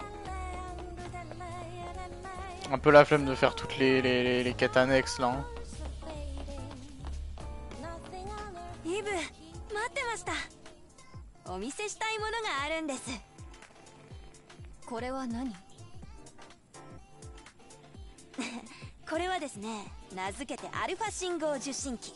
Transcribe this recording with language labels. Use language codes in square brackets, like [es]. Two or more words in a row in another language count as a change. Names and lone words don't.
[fr] Un peu la flemme de faire toutes les quêtes annexes là. Hein. [ja] イブ、待ってました。お見せしたいものがあるんです。これは何？これはですね、名付けてアルファ信号受信機。